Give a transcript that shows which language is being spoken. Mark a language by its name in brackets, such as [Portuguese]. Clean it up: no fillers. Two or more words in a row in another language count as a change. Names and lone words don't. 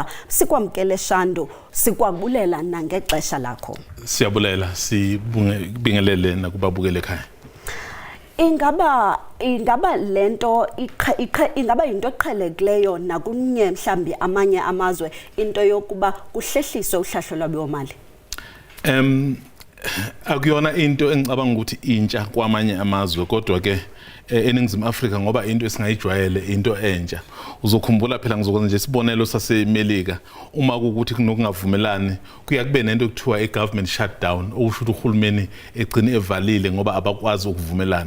[Xhosa] Sikwamkele Shandu, sikwabulela nangexesha lakho. Siyabulela, sibingelele nakubabukele ekhaya. Ingaba lento ingaba into eqhelekileyo nakunye mhlambi amanye amazwe into yokuba kuhlehliswe uhlahlo lwabiwo-mali? [Zulu] Akuyona into engicabanga ukuthi intsha kwamanye amazwe, kodwa ke eNingizimu Afrika ngoba into esingayijwayele into entsha. Uzokhumbula phela ngizokwenza nje isibonelo saseMelika, uma ukuthi kunokungavumelani kuya kube nento ekuthiwa i- [English] government shutdown, [Zulu] okusho ukuthi uhulumeni egcine evalile ngoba abakwazi ukuvumelana.